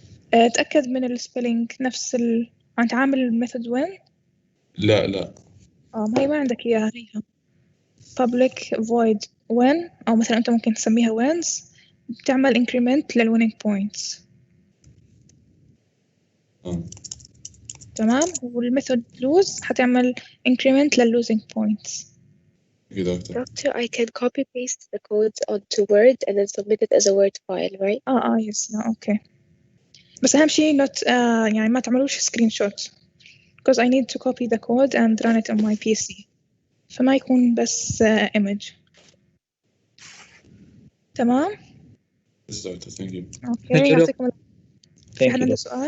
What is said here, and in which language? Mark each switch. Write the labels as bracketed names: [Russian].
[Arabic] تأكد من السبيلينج نفس انت عامل الميثود وين؟ لا ما هي ما عندك اياها هيها [English] public void when [Arabic] او مثلا انت ممكن تسميها wins بتعمل increment للwinning points. تمام والميثود lose حتعمل increment للlosing points. [English] Doctor, I can copy paste the codes onto Word and then submit it as a Word file, right? yes okay [Arabic] بس أهم شيء [English] not [Arabic] يعني ما تعملوش [English] screenshot because I need to copy the code and run it on my PC [Arabic] فما يكون بس [English] image. [Arabic] تمام [English] Yes, doctor. Thank you. [Arabic] اوكي يعطيكم. في حد عنده سؤال؟